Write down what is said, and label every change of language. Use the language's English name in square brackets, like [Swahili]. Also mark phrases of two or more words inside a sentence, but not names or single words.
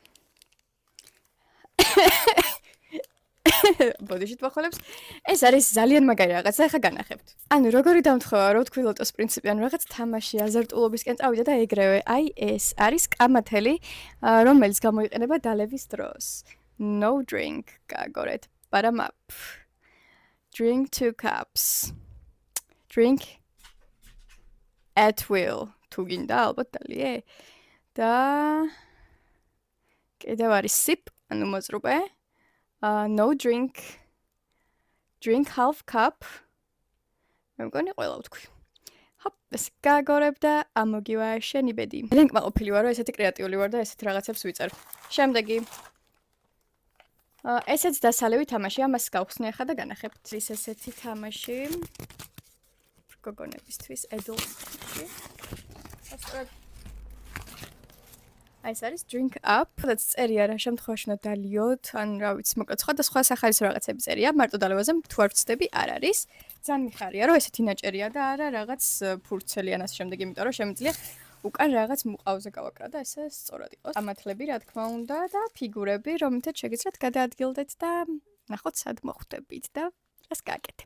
[Georgian] ბოდიში თვალებს. ეს არის ძალიან მაგარი რაღაცა, ახლა განახებთ. ანუ როგორი დამთხოვა, რო თქვი ლოტოს პრინციპი, ანუ რაღაც თამაში აზარტულობისკენ წავიდა და ეგრევე. აი ეს არის კამათელი, რომელიც გამოიყენება დალევის დროს. [English] No drink, გაგორეთ, bottom up. Drink 2 cups. Drink at will. [Georgian] თუ გინდა ალბათ დალიე. და კიდევ არის sip, ანუ მოწრუპე. [English] No drink. Drink half cup. [Georgian] მე მგონი ყველა ვთქვი. ჰოპ, ეს გაგორებ და ამოგივა შენი ბედი. ძალიან კმაყოფილი ვარ, რომ ესეთი კრეატიული ვარ და ესეთ რაღაცებს ვიწერ. შემდეგი. ესეც დასალევი თამაშია, მას გავხსნი ახლა და განახებთ. ის ესეთი თამაში. გოგონებისთვის, adults-ში. ასწორად. აი ეს არის [English] drink up. [Georgian] და წერია რა შემთხვევაში უნდა დალიოთ, ან რა ვიცი, მოკლედ სხვადასხვა სახაისო რაღაცები წერია, მარტო დალევაზე თუ არ ვწდები, არ არის. ძალიან მიხარია, რომ ესეთი ნაჭერია და არა რაღაც ფურცელი ან ასე შემდეგ, იმიტომ რომ შემიძლია უკან რაღაც მუყავზე გავაკრა და ესე სწორად იყოს. ამათლები რა თქმა უნდა და ფიგურები, რომელთაც შეგიძლიათ გადაადგილდეთ და ნახოთ სად მოხვდებით და რას გააკეთებთ.